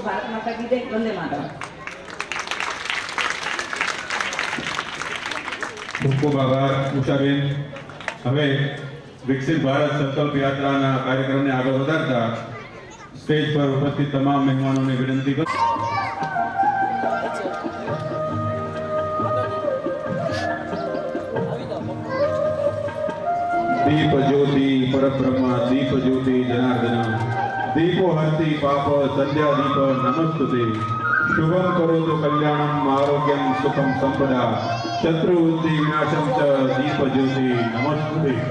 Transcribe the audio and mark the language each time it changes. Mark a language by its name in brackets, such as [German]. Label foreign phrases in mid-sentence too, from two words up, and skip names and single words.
[Hindi] भारत माता की जय, वंदे मातरम। [Gujarati] ખૂબ ખૂબ આભાર ઉષાબેન। હવે વિકસિત ભારત સંકલ્પ યાત્રાના કાર્યક્રમને આગળ વધારતા સ્ટેજ પર ઉપસ્થિત તમામ મહેમાનોને વિનંતી કરું। [Sanskrit] दीप ज्योति परब्रह्म दीप ज्योति जनार्दन दीपो हरति पाप संध्या दीप नमस्तुते शुभम करोतु कल्याणम आरोग्यम सुखम संपदा शत्रुबुद्धि विनाशम च दीप ज्योति नमस्तुते।